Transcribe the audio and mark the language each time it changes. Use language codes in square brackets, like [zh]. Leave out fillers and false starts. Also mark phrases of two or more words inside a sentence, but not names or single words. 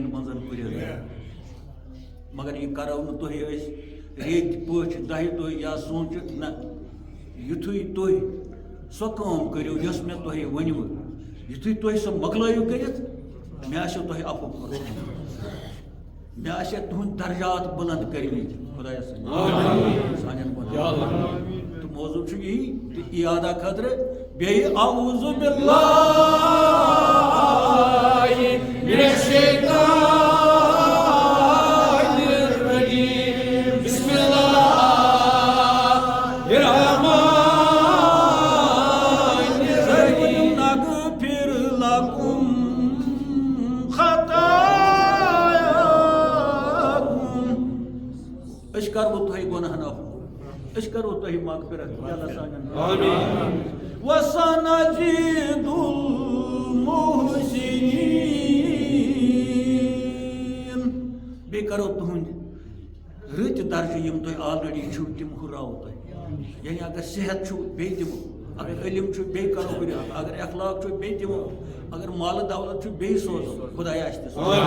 [ks] منٛز پُرِ مگر یہِ کرو نہٕ تۄہہِ أسۍ ریٚتۍ پٲٹھۍ دہہِ دۄہہِ یا سونٛچِتھ نہ یُتھُے تُہۍ سۄ کٲم کٔرِو یۄس مےٚ تۄہہِ ؤنوٕ یُتھُے تُہۍ سۄ مۄکلٲیِو کٔرِتھ مےٚ آسیو تۄہہِ عفو کوٚرمُت مےٚ آسہِ تُہنٛدۍ درجات بُلنٛد کٔرمٕتۍ خۄدایا سانٮ۪ن بنٛدن تہٕ موضوٗع چھُ یی تہٕ اِیادہ خٲطرٕ بیٚیہِ [ar] اعوذ باللہ من الشیطان الرجیم بسم اللہ الرحمن الرحیم نغفر لکم خطایاکم [ks] أسۍ کرو تۄہہِ گۄناہن عفو أسۍ کرو تۄہہِ مغفرت اللہ سانٮ۪ن آمیٖن وَسَنَزِيدُ الْمُحْسِنِينَ بیٚیہِ کرو تُہنٛدۍ رٕتۍ درجہٕ یِم تۄہہِ آلریڈی چھُو تِم ہُراوو تۄہہِ یعنی اگر صحت چھُ بیٚیہِ دِمو اگر علم چھُ بیٚیہِ کرو ہُرا اگر اخلاق چھُ بیٚیہِ دِمو اگر مالہٕ دولت چھُ بیٚیہِ سوزو خۄدایا آسہِ تہِ